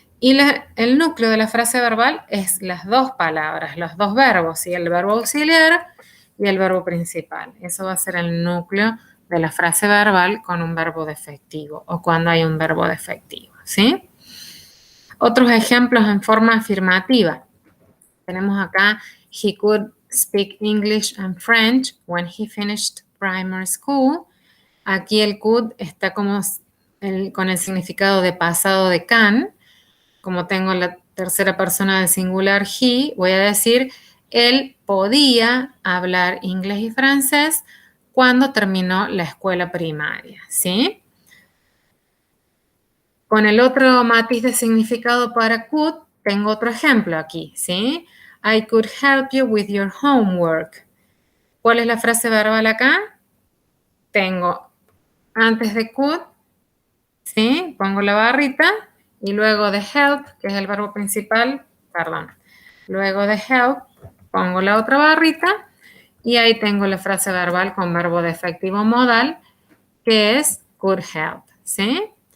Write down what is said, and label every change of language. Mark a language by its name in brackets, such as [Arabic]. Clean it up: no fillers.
[Spanish] Y el núcleo de la frase verbal es las dos palabras, los dos verbos, ¿sí? El verbo auxiliar y el verbo principal. Eso va a ser el núcleo de la frase verbal con un verbo defectivo o cuando hay un verbo defectivo, ¿sí? Otros ejemplos en forma afirmativa. Tenemos acá, [English] he could speak English and French when he finished primary school. [Spanish] Aquí el could está como con el significado de pasado de can. Como tengo la tercera persona del singular he, voy a decir, él podía hablar inglés y francés cuando terminó la escuela primaria, ¿sí? Con el otro matiz de significado para could, tengo otro ejemplo aquí, ¿sí? [English] I could help you with your homework. [Spanish] ¿Cuál es la frase verbal acá? Tengo antes de could, ¿sí? Pongo la barrita y luego de help, que es el verbo principal, perdón. Luego de help, pongo la otra barrita y ahí tengo la frase verbal con verbo defectivo modal, que es could help, ¿sí?